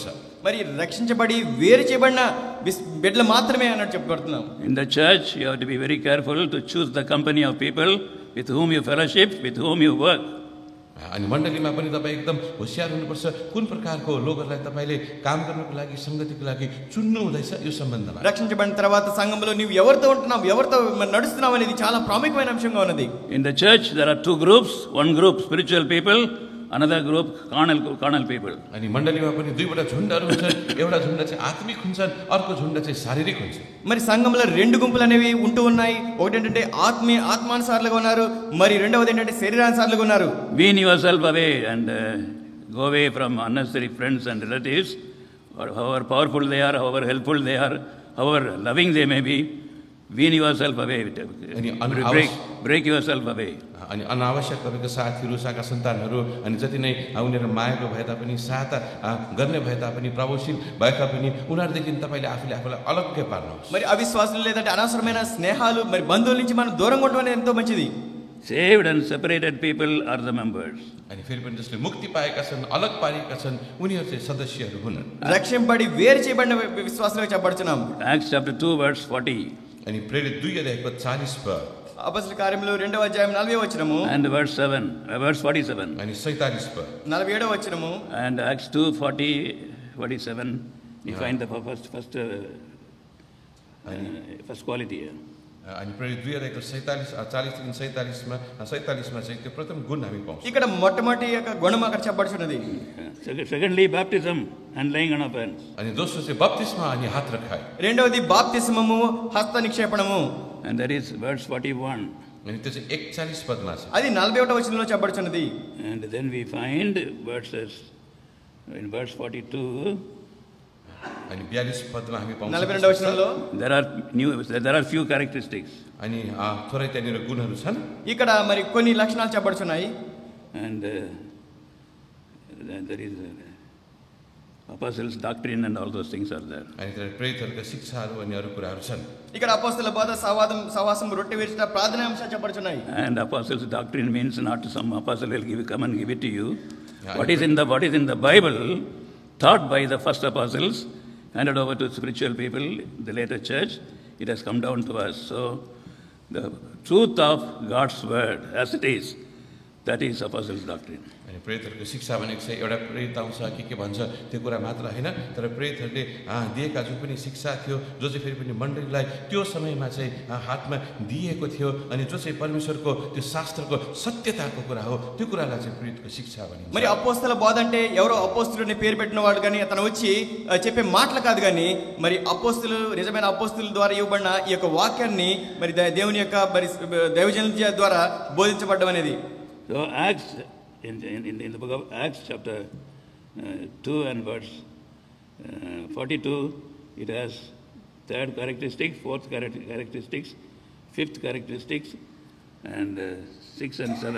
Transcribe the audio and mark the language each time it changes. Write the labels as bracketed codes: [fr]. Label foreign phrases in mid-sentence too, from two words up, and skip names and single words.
[te] మరి రక్షించబడి వేరు చేయబడిన బిడ్డలు మాత్రమే అన్నట్టు చెప్పబడుతున్నాం. [en] In the church, you have to be very careful to choose the company of people with whom you fellowship, with whom you work. [ne] अनि मण्डलीमा पनि तपाईँ एकदम होशियार हुनुपर्छ। कुन प्रकारको लोकहरूलाई तपाईँले काम गर्नको लागि, संगतिको लागि चुन्नु हुँदैछ यो सम्बन्धमा। [te] రక్షించబడిన తర్వాత సంఘంలో నీవు ఎవరితో ఉంటున్నావు, ఎవరితో నడుస్తున్నావు అనేది చాలా ప్రాముఖ్యమైన అంశంగా ఉన్నది. [en] In the church there are 2 groups, one group spiritual people, another group carnal people. [ne] अनि मण्डलीमा पनि 2वटा झुण्डहरू हुन्छन्, एउटा झुण्ड चाहिँ आत्मिक हुन्छन्, अर्को झुण्ड चाहिँ शारीरिक हुन्छ। [te] మరి సంఘంలో 2 గుంపులు అనేవి ఉంటూ ఉన్నాయి. ఒకటి ఏంటంటే ఆత్మానుసారులుగా ఉన్నారు, మరి రెండవది ఏంటంటే శరీరానుసారులుగా ఉన్నారు. [en] Wean yourself away and go away from unnecessary friends and relatives, however powerful they are, however helpful they are, however loving they may be. Wean yourself away. Break yourself away. [ne] अनि अनावश्यक तपाईँको साथीहरू, साका सन्तानहरू अनि जति नै उनीहरू मायालु भए तापनि, सहायता गर्ने भए तापनि, प्रभावशील भए तापनि उनीहरूदेखि तपाईँले आफूलाई अलग्गै पार्नुहोस्। [te] మరి అవిశ్వాసులు లేదంటే అనవసరమైన స్నేహాలు మరి బంధువుల నుంచి మనం దూరంగా ఉండడం అనేది ఎంతో మంచిది. [en] Saved and separated people are the members. [ne] अनि फेरि पनि जसले मुक्ति पाएका छन्, अलग पारिएका छन्, उनीहरू चाहिँ सदस्यहरू हुन्। [te] రక్షింపబడి వేరు చేయబడిన విశ్వాసులుగా చెప్పబడుతున్నాం. [en] Acts chapter 2 verse 40. [ne] अनि प्रेरित 2 अध्यायको 40 पद। [te] అపోస్తలుల కార్యములు 2వ అధ్యాయం 40వ వచనము [en] And verse 47. [ne] अनि 47 पद। [te] 47వ వచనము. [en] And Acts 2:40, 47. We find the first quality here. [ne] अनि प्रेरित 2 अध्यायको 40 देखि 47 मा चाहिँ त्यो प्रथम गुण हामी पाउँछौँ। [te] ఇక్కడ మొట్టమొదటి యొక్క గుణం అక్కడ చెప్పబడుచున్నది. [en] Secondly, baptism and laying on of hands. [ne] अनि दोस्रो चाहिँ बप्तिस्मा अनि हात राखाइ। [te] రెండవది బాప్తిస్మము, హస్త నిక్షేపణము. [en] And that is verse 41. [ne] अनि त्यो चाहिँ 41 पदमा छ। [te] అది 41వ వచనంలో చెప్పబడుచున్నది. [en] And then we find verses in verse 42. [ne] अनि 42 पदमा हामी पाउँछौँ। [te] 42వ వచనంలో [en] there are few characteristics. [ne] अनि थोरै त्यहाँनिर गुणहरू छन्। [te] ఇక్కడ మరి కొన్ని లక్షణాలు చెప్పబడుచున్నాయి. [en] And there is apostles' doctrine and all those things are there. [ne] अनि त्यहाँ प्रेरितहरूका शिक्षाहरू अनि अरू कुराहरू छन्। [te] ఇక్కడ అపోస్తలుల బోధ, సహవాసం, రొట్టె విరుచుట, ప్రార్థన అంశాలు చెప్పబడుచున్నాయి. [en] And apostles' doctrine means not some apostle will come and give it to you. What is in the Bible taught by the first apostles, handed over to spiritual people, the later church, it has come down to us. So the truth of God's word as it is, that is apostles' doctrine. [ne] अनि प्रेरितहरूको शिक्षा भनेको चाहिँ एउटा प्रेरित आउँछ के भन्छ त्यो कुरा मात्र होइन, तर प्रेरितहरूले दिएका जुन पनि शिक्षा थियो, जो चाहिँ फेरि पनि मण्डलीलाई त्यो समयमा चाहिँ हातमा दिएको थियो, अनि जो चाहिँ परमेश्वरको त्यो शास्त्रको सत्यताको कुरा हो, त्यो कुरालाई चाहिँ प्रेरितको शिक्षा भनिन्छ। [te] మరి అపోస్తల బోధ అంటే ఎవరో అపోస్తలుని పేరు పెట్టిన వాడు కానీ అతను వచ్చి చెప్పే మాటలు కాదు కానీ మరి నిజమైన అపోస్తలుల ద్వారా ఇవ్వబడిన ఈ యొక్క వాక్యాన్ని మరి దేవుని యొక్క మరి దైవజనుల ద్వారా బోధించబడడం అనేది. [en] So Acts in the book of Acts chapter 2 and verse 42, it has third characteristic, fourth characteristics, fifth characteristics, and 6 and 7.